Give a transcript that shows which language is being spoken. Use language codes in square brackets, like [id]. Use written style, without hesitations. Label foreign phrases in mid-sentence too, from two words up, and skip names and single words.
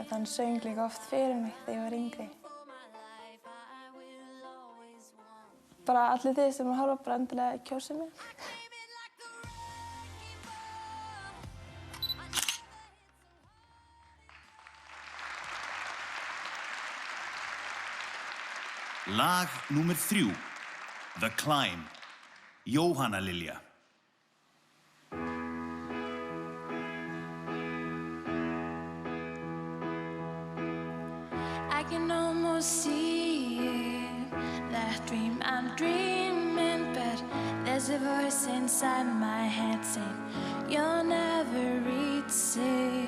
[is] Þannig söng líka oft fyrir mig þegar ég var yngri. Bara allir þið sem horfa bara endilega kjósið mig. Lag númer 3, The Climb, Jóhanna Lilja. [en] I can almost see it, that dream I'm dreaming, but there's a voice inside my head saying you'll never reach it.